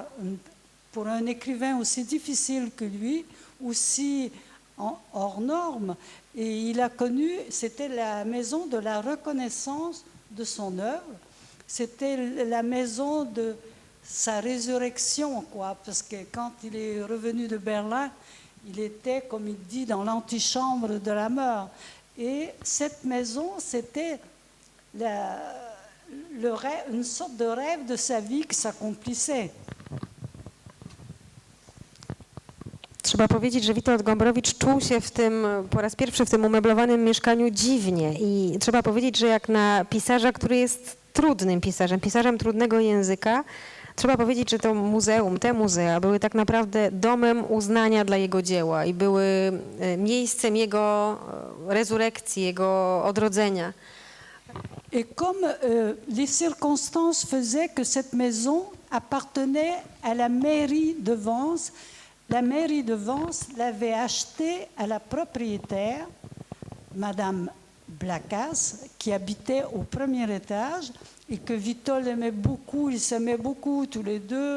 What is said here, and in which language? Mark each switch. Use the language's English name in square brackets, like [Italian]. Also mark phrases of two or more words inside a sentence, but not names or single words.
[French] Pour un écrivain aussi difficile que lui, aussi hors norme, et il a connu, c'était la maison de la reconnaissance de son œuvre, c'était la maison de sa résurrection, quoi, parce que quand il est revenu de Berlin, il était, comme il dit, dans l'antichambre de la mort. Et cette maison, c'était une sorte de rêve de sa vie qui s'accomplissait. [Polish] Trzeba powiedzieć, że Witold Gombrowicz czuł się po raz pierwszy w tym umeblowanym mieszkaniu dziwnie i trzeba powiedzieć, że jak na pisarza, który jest trudnym pisarzem, pisarzem trudnego języka, trzeba powiedzieć, że to muzeum, te muzea były tak naprawdę domem uznania dla jego dzieła i były miejscem jego rezurekcji, jego odrodzenia. [French] Et comme les circonstances faisaient que cette maison appartenait à la mairie de Vence, la mairie de Vence l'avait achetée à la propriétaire, Madame Blacas, qui habitait au premier étage et que Witold aimait beaucoup, ils s'aimaient beaucoup tous les deux.